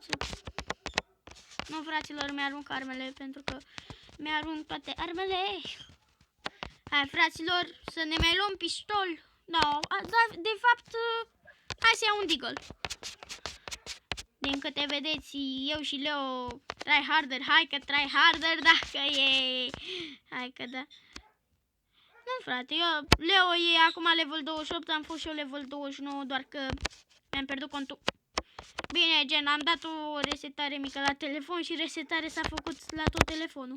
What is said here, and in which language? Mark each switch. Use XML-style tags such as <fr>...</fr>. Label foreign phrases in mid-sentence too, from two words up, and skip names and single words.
<ro>Nu, fraților, mi-arunc armele, pentru că mi-arunc toate armele. Hai, fraților, să ne mai luăm pistol. Da, de fapt, hai să iau un deagle. Din câte vedeți, eu și Leo</ro> <en>try harder.</en> <ro>Hai că</ro> <en>try harder,</en> <ro>dacă e... Hai că da. Nu, frate, Leo e acum level 28, am fost și eu level 29, doar că mi-am pierdut contul. Bine, gen, am dat o resetare mică la telefon și resetare s-a făcut la tot telefonul.</ro>